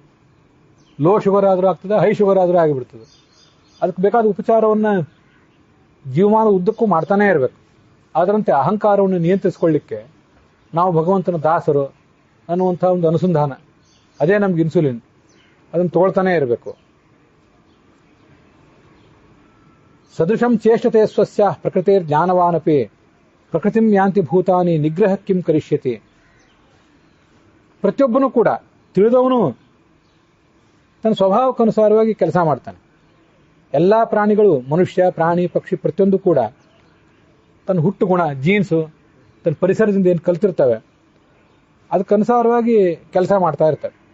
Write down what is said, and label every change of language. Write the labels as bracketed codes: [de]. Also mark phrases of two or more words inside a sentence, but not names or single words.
[en] low sugar [kn] ಆದ್ರೂ ಆಗ್ತದೆ, [en] high sugar [kn] ಆದ್ರೂ ಆಗಿಬಿಡ್ತದೆ. ಅದಕ್ಕೆ ಬೇಕಾದ ಉಪಚಾರವನ್ನ ಜೀವಮಾನದ ಉದ್ದಕ್ಕೂ ಮಾಡ್ತಾನೆ ಇರಬೇಕು. ಅದರಂತೆ ಅಹಂಕಾರವನ್ನು ನಿಯಂತ್ರಿಸಿಕೊಳ್ಳಿಕ್ಕೆ ನಾವು ಭಗವಂತನ ದಾಸರು ಅನ್ನುವಂಥ ಒಂದು ಅನುಸಂಧಾನ, ಅದೇ ನಮ್ಗೆ ಇನ್ಸುಲಿನ್. ಅದನ್ನು ತಗೊಳ್ತಾನೆ ಇರಬೇಕು. [sa] ಸದೃಶಂ ಚೇಷ್ಟತೆ ಸ್ವಸ್ಯ ಪ್ರಕೃತಿರ್ ಜ್ಞಾನವಾನಪಿ ಪ್ರಕೃತಿಂ ಯಾಂತಿ ಭೂತಾನಿ ನಿಗ್ರಹ ಕಿಂ ಕರಿಷ್ಯತಿ. [kn] ಪ್ರತಿಯೊಬ್ಬನೂ ಕೂಡ ತಿಳಿದವನು ತನ್ನ ಸ್ವಭಾವಕ್ಕನುಸಾರವಾಗಿ ಕೆಲಸ ಮಾಡ್ತಾನೆ. ಎಲ್ಲಾ ಪ್ರಾಣಿಗಳು, ಮನುಷ್ಯ, ಪ್ರಾಣಿ, ಪಕ್ಷಿ ಪ್ರತಿಯೊಂದು ಕೂಡ ತನ್ನ ಹುಟ್ಟು ಗುಣ, ಜೀನ್ಸು, ತನ್ನ ಪರಿಸರದಿಂದ ಏನು ಕಲ್ತಿರ್ತವೆ ಅದಕ್ಕನುಸಾರವಾಗಿ ಕೆಲಸ ಮಾಡ್ತಾ ಇರ್ತಾರೆ.